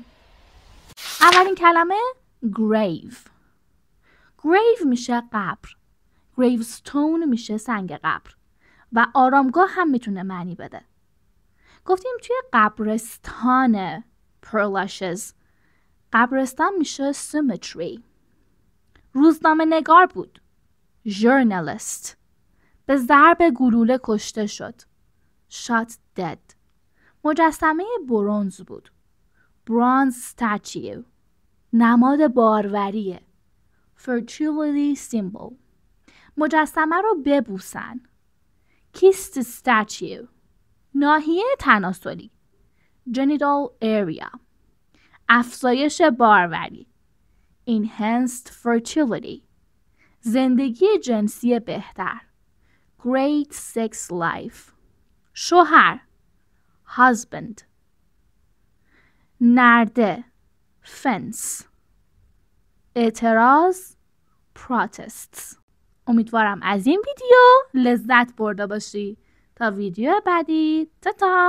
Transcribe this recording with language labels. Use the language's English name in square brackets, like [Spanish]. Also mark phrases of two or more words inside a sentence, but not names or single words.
[Persian] اولین کلمه grave میشه قبر، gravestone میشه سنگ قبر و آرامگاه هم میتونه معنی بده. گفتیم توی قبرستان پرلاشز، قبرستان میشه cemetery. روزنامه نگار بود، journalist. به ضرب گلوله کشته شد، [English] shot dead. [Persian] مجسمه برنز بود، [English] bronze statue. [Persian] نماد باروریه، [English] fertility symbol. [Persian] مجسمه رو ببوسن، [English] kiss the statue. [Persian] ناحیه تناسلی، [English] genital area. [Persian] افزایش باروری، [English] enhanced fertility. [Persian] زندگی جنسی بهتر، [English] great sex life. [Persian] شوهر، husband. نرده، fence. اعتراض، protests. امیدوارم از این ویدیو لذت برده باشی. تا ویدیو بعدی، تا